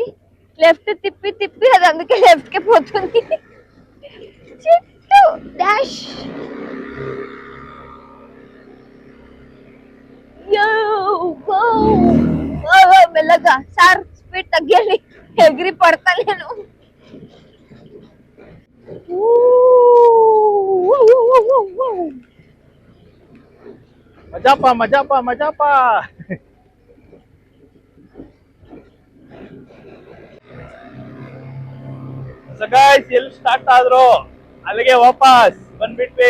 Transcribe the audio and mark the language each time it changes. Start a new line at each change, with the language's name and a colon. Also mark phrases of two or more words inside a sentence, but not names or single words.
Telugu: లెఫ్ట్ తిప్పి తిప్పి అది అందుకే లెఫ్ట్ కి పోతుంది. చిట్టు డాష్.
English: yo go.
Telugu: మెల్లగా సార్, స్పీడ్ తగ్గాలి, ఎగిరి పడతా నేను.
Kannada: ಮಜಾಪ ಮಜಾಪ ಮಜಾಪ. ಸೊ ಗೈಸ್, ಎಲ್ಲಿ ಸ್ಟಾರ್ಟ್ ಆದ್ರು ಅಲ್ಲಿಗೆ ವಾಪಸ್ ಬಂದ್ಬಿಟ್ವಿ.